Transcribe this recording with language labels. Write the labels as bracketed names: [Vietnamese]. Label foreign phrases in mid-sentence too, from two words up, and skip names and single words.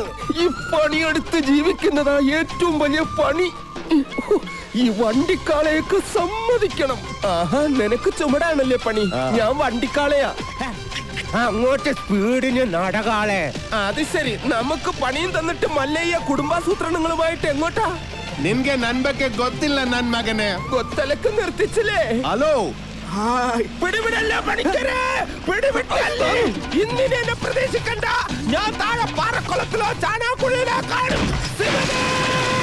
[Malayalam] ഈ പണിയെടുത്ത് ജീവിക്കുന്നതാ ഏറ്റവും വലിയ പണി. ഈ വണ്ടിക്കാളയൊക്കെ സമ്മതിക്കണം. ആഹാ, നിനക്ക് ചുമടാണല്ലേ പണി. ഞാൻ വണ്ടിക്കാളയാ. അങ്ങോട്ട് സ്പീഡിന് നടകാളെ. അത് ശരി. നമുക്ക് പണിയും തന്നിട്ട് മല്ലയ്യ കുടുംബാസൂത്രണങ്ങളുമായിട്ട് എങ്ങോട്ടാ? [Kannada] ನಿನ್ಗೆ ನನ್ ಬಗ್ಗೆ ಗೊತ್ತಿಲ್ಲ ನನ್ ಮಗನೇ. [Malayalam] കൊത്തലക്ക് നിർത്തിച്ചില്ലേ? ಹಲೋ, പിടിവിടല്ല പണിക്കരെ, പിടിവിട്ടല്ലേ. ഇന്നിനെ എന്നെ പ്രതീക്ഷിക്കണ്ട. ഞാൻ താഴെ പാറക്കുളത്തിലോ ചാണാക്കുഴിയിലോ കാണും. ശിവനേ!